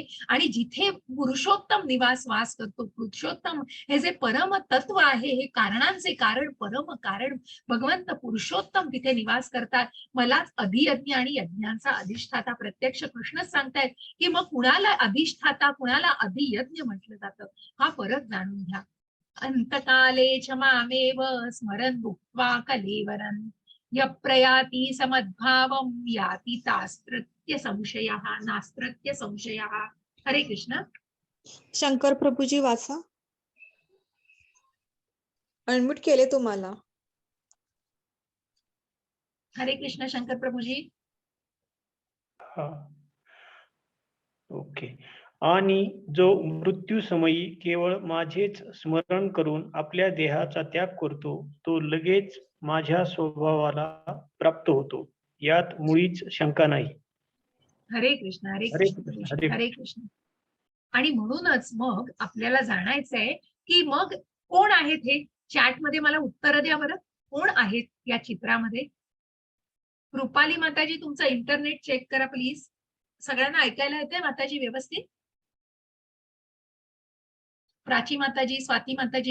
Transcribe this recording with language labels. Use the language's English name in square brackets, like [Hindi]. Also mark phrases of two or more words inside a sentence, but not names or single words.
[Marathi] आणि जिथे पुरुषोत्तम वास करतो, पुरुषोत्तम हे जे परम तत्व आहे, हे कारणांचे कारण, परम कारण भगवंत पुरुषोत्तम तिथे निवास करतात. मलाच अधियज्ञ आणि यज्ञांचा अधिष्ठाता प्रत्यक्ष कृष्णच सांगतायत, की मग कुणाला अधिष्ठाता, कुणाला अधियज्ञ म्हटलं जातं, हा फरक जाणून घ्या. [Sanskrit] अंतकाले च मामेव स्मरन् भुक्त्वा कलेवरन् यप्रयाति समद्भावं याति तास्त्रत्य संशयः नास्त्रत्य संशयः. हरे कृष्ण. [Marathi] शंकर प्रभूजी वाचा. अनम्यूट केले तुम्हाला. [Sanskrit] हरे कृष्ण शंकर प्रभूजी. [Marathi] ओके. आणि जो मृत्यू समयी केवळ माझेच स्मरण करून आपल्या देहाचा त्याग करतो, तो लगेच माझ्या स्वभावाला प्राप्त होतो, यात मुळीच शंका नाही. [Sanskrit] हरे कृष्ण. हरे हरे कृष्ण कृष्ण, प्रभूजी. हरे हरे कृष्ण. [Marathi] आणि म्हणूनच मग आपल्याला जाणायचंय की मग कोण आहेत हे. चॅटमध्ये मला उत्तर द्या बरं, कोण आहेत या चित्रामध्ये. रुपाली माताजी, तुमचं इंटरनेट चेक करा प्लीज. सगळ्यांना ऐकायला येते माताजी व्यवस्थित? प्राची माताजी, स्वाती माताजी.